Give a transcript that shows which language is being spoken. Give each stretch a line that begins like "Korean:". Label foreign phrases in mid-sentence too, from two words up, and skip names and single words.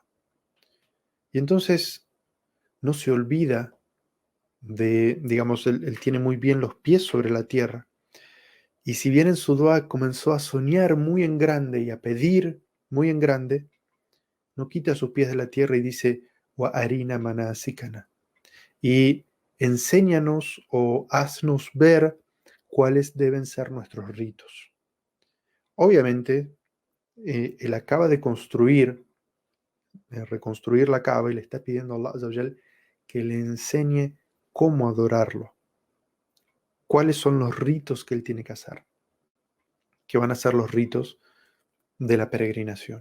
Spanish: Y entonces no se olvida digamos, él tiene muy bien los pies sobre la tierra. Y si bien en su dua comenzó a soñar muy en grande y a pedir muy en grande, no quita sus pies de la tierra y dice,
Arabic: وأرنا مناسكنا,
Spanish: y enséñanos o haznos ver cuáles deben ser nuestros ritos. Obviamente, él acaba de reconstruir la Kaaba, y le está pidiendo a Allah
Arabic: عز وجل
Spanish: que le enseñe cómo adorarlo, cuáles son los ritos que él tiene que hacer, que van a ser los ritos de la peregrinación.